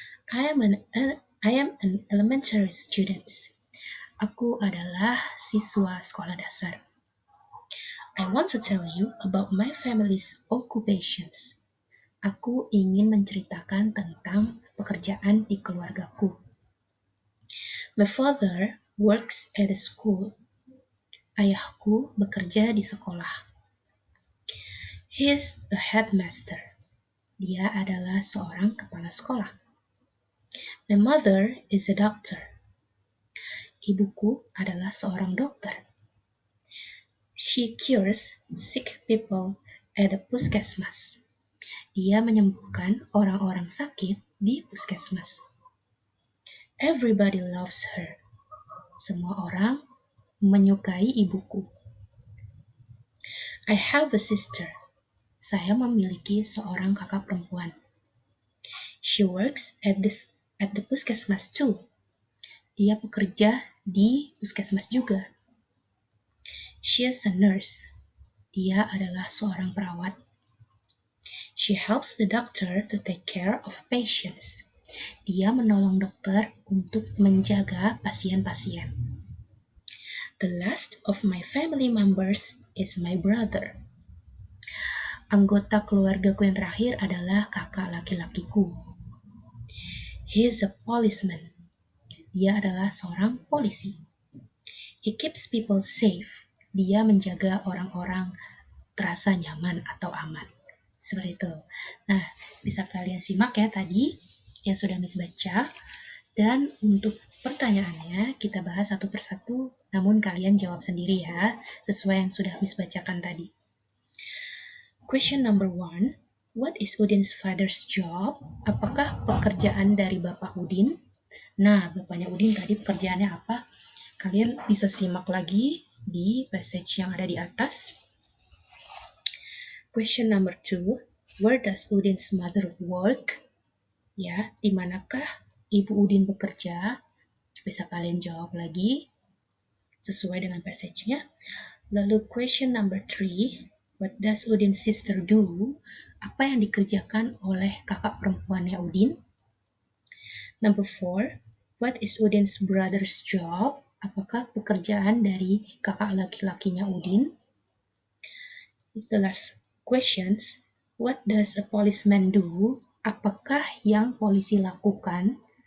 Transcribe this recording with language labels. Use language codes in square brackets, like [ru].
[en] I am an elementary student. [id] Aku adalah siswa sekolah dasar. [en] I want to tell you about my family's occupations. [id] Aku ingin menceritakan tentang pekerjaan di keluargaku. [en] My father works at a school. [id] Ayahku bekerja di sekolah. He is a headmaster. Dia adalah seorang kepala sekolah. My mother is a doctor. Ibuku adalah seorang dokter. [en] She cures sick people at the puskesmas. [id] Dia menyembuhkan orang-orang sakit di puskesmas. Everybody loves her. Semua orang menyukai ibuku. [en] I have a sister. [id] Saya memiliki seorang kakak perempuan. [en] She works at the puskesmas too. [id] Dia bekerja di puskesmas juga. She is a nurse. Dia adalah seorang perawat. [en] She helps the doctor to take care of patients. [id] Dia menolong dokter untuk menjaga pasien-pasien. [en] The last of my family members is my brother. [id] Anggota keluargaku yang terakhir adalah kakak laki-lakiku. He is a policeman. Dia adalah seorang polisi. He keeps people safe. Dia menjaga orang-orang terasa nyaman atau aman. Seperti itu. Nah, bisa kalian simak ya tadi yang sudah Miss baca. Dan untuk pertanyaannya kita bahas satu persatu, namun kalian jawab sendiri ya, sesuai yang sudah Miss bacakan tadi. [en] Question number 1. What is Udin's father's job? [id] Apakah pekerjaan dari Bapak Udin? Nah, bapaknya Udin tadi pekerjaannya apa? Kalian bisa simak lagi di passage yang ada di atas. [en] Question number 2. Where does Udin's mother work? [id] Ya, di manakah Ibu Udin bekerja? Bisa kalian jawab lagi sesuai dengan passage-nya. [en] Lalu question number 3. [id] What does Udin's sister do? Apa yang dikerjakan oleh kakak perempuannya Udin? Number 4. [en] What is Udin's brother's job? [id] Apakah pekerjaan dari kakak laki-lakinya Udin? [en] The last questions. What does a policeman do? [id] Apakah yang polisi lakukan?